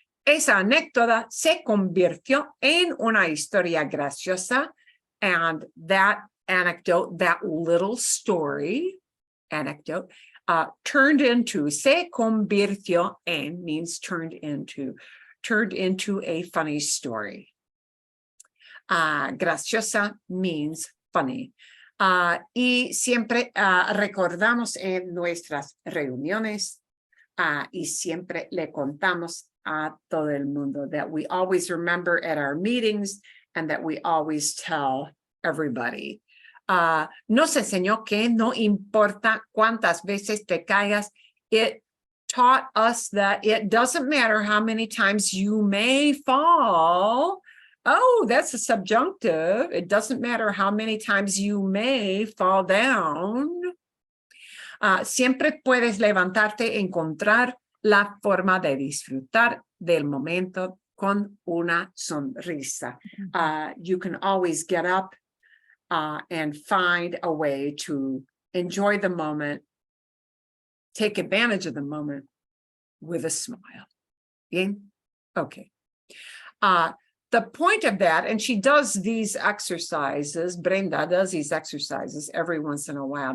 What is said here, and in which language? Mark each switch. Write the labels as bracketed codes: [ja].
[es] Esa anécdota se convirtió en una historia graciosa. [en] And that anecdote, that little story, anecdote, turned into, [es] se convirtió en [en] means turned into a funny story. Graciosa means funny. [es] Y siempre recordamos en nuestras reuniones y siempre le contamos a todo el mundo [en] that we always remember at our meetings and that we always tell everybody. [es] Nos enseñó que no importa cuántas veces te caigas. [en] It taught us that it doesn't matter how many times you may fall. Oh, that's a subjunctive. It doesn't matter how many times you may fall down. [es] Siempre puedes levantarte y encontrar la forma de disfrutar del momento con una sonrisa. [en] You can always get up and find a way to enjoy the moment, take advantage of the moment with a smile. Bien? Okay. the point of that, and she does these exercises, Brenda does these exercises every once in a while.